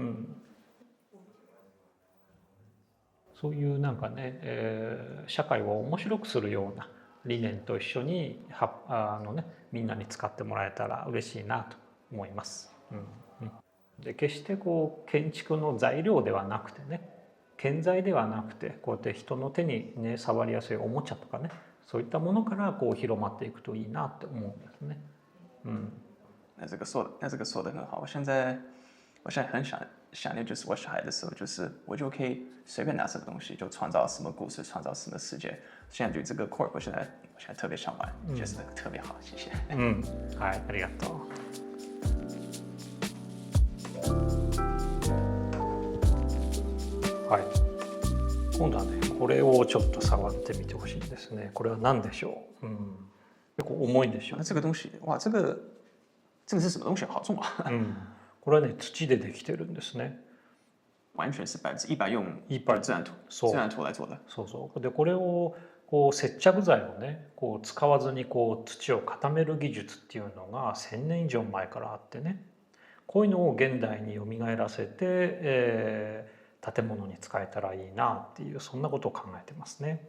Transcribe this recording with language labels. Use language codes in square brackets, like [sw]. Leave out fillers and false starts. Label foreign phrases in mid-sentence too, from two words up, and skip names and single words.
[ja] そういうなんかね、社会を面白くするような理念と一緒にみんなに使ってもらえたら嬉しいなと思います。で決してこう建築の材料ではなくてね建材ではなくてこうやって人の手にね触りやすいおもちゃとかねそういったものからこう広まっていくといいなって思うんですね。 [zh] 那这个说的很好。我现在很想念，就是我小孩的时候，就是我就可以随便拿什么东西就创造什么故事，创造什么世界。现在对这个 Corp，我现在特别想玩，觉得特别好，谢谢。 [ja] はい、ありがとう。はい、今度はねこれをちょっと触ってみてほしいんですね。これは何でしょう？結構重いでしょう。 [zh] 这个东西，哇，这个是什么东西？好重啊！ [ja] これはね土でできてるんですね。 [zh] 完全是100%用自然土来做的。 [ja] そうでこれをこう接着剤をねこう使わずにこう土を固める技術っていうのが1000年以上前からあってねこういうのを現代によみがえらせて、建物に使えたらいいなっていうそんなことを考えてますね。